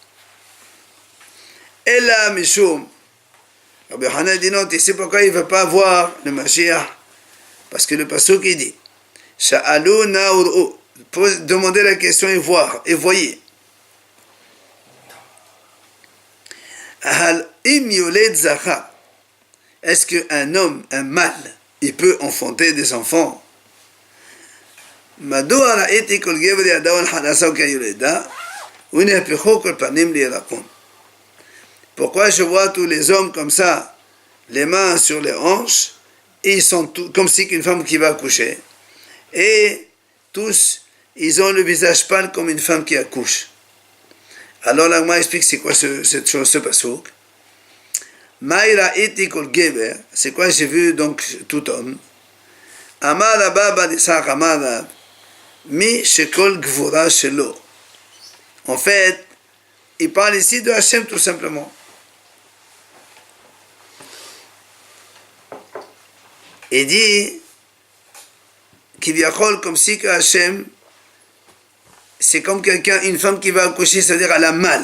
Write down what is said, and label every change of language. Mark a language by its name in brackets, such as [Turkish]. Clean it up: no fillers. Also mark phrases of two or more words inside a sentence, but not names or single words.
[French] Et là, Mishum, Rabbi Yochanan dit non, tu sais pourquoi il ne veut pas voir le Mashiach? Parce que le Pasuk il dit, [Hebrew] שאלו נא וראו. [French] Demandez la question et voir, et voyez. [Hebrew] הל אם יולד זכר. [French] Est-ce qu'un homme, un mâle, il peut enfanter des enfants? Pourquoi je vois tous les hommes comme ça, les mains sur les hanches, et ils sont comme si une femme qui va accoucher, et tous, ils ont le visage pâle comme une femme qui accouche. Alors l'Agma explique c'est quoi cette chose, ce pasouk. [Hebrew] מאירה עטי כל גבר, [French] c'est quoi j'ai vu donc tout homme. [Aramaic] אמר אבא דיצחק אמר מי שכל גבורה שלו. [French] En fait, il parle ici de Hachem tout simplement. Il dit Kivyachol comme si que Hachem c'est comme quelqu'un, une femme qui va accoucher, c'est-à-dire elle a mal.